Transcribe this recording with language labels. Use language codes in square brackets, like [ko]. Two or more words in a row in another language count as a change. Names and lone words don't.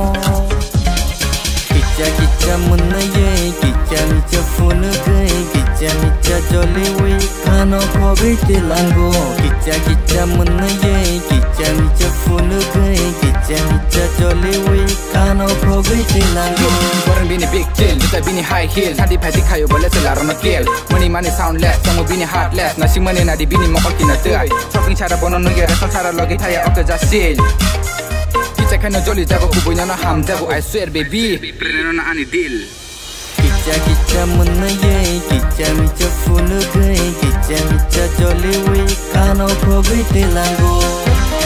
[trp] kicha kicha munaye kicha micha funukai kicha micha joliwi kano khobite lango kicha kicha munaye kicha micha funukai kicha micha joliwi kano khobite lango Born bini [en] big chill, [trp] juta bini [en] high heel [trp] Hadi phadi khayo bole se laro na kill [en] Money money soundless, [trp] songo bini heartless Nasi money na di bini mokol kina tuai Shopping chara bono nungi resol chara logi thaya okta jasil Kicha kano jolly jago kuboy na ham jago [en] I swear baby [trp] Preno na ani deal kicha kicha munaye kicha micha funukai kicha micha joliwi kano khobite lango